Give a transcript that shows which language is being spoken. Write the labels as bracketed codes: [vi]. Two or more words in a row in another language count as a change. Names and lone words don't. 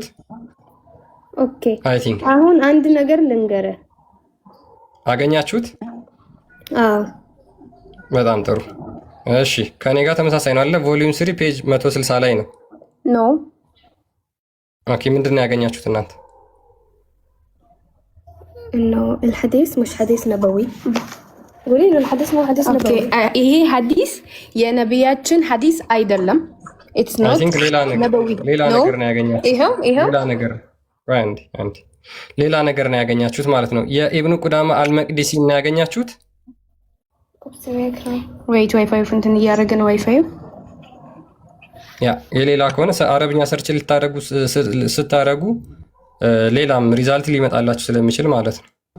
[en] ኦኬ I think [am] አሁን አንድ ነገር ልንገርህ። አገኛችሁት? አዎ በጣም ጥሩ። እሺ ከኔ ጋር ተመሳሳይ ነው አለ [en] volume 3 page [am] 160 ላይ ነው። [en] ኖ [am] ኦኬ ምንድነው ያገኛችሁት እናንተ? [ar] انه الحديث مش حديث نبوي. قولي له الحديث مو حديث نبوي. [am] ይሄ ሐዲስ የነብያችን ሐዲስ አይደለም። [en] it's not [am] ነብዊ ሌላ ነገር ነው ያገኛችሁት። ይሄው ሌላ ነገር አንድ ሌላ ነገር ነው ያገኛችሁት ማለት ነው። የኢብኑ ቁዳማ አልመቅዲሲ ነው ያገኛችሁት። [en] wait Wi-Fi [am] እንትን እያደረግን ዋይፋይ ያ የሌላ ከሆነ አረብኛ ሰርች ስታረጉ ሌላም ሪዛልት ሊመጣላችሁ ስለሚችል ማለት ነው።